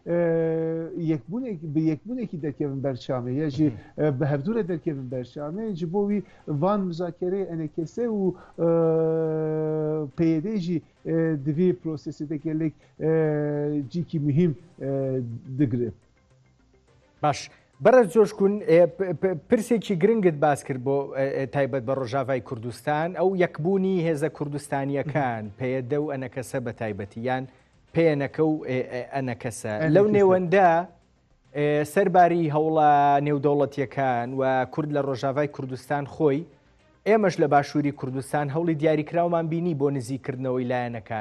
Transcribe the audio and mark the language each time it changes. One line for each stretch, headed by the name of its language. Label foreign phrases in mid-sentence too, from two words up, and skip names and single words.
Kurdish: yekbûnekî derkevin ber Şamê ya jî bi hevdûre derkevin ber Şamê ji bo wî van müzakereyê NKS û PYD jî divî prosesê de gelek cîkî mühim digire.
Central Kurdish: Baş برز جۆشکون پرسێکی گرنگت باس کرد بۆ تایبەت بە ڕۆژاوای کوردستان ئەو یەکبوونی هێزە کوردستانیەکان پێدە و ئەنەکەسە بە تایبەتیان پێنەکە و ئەنەکەسە لەو نێوەندە سەرباری هەوڵە نێودەوڵەتیەکان و کورد لە ڕۆژاوای کوردستان خۆی ئێمەش لە باشووری کوردستان هەوڵی دیاریکراومان بینی بۆ نزیکردنەوەی لایەنەکان.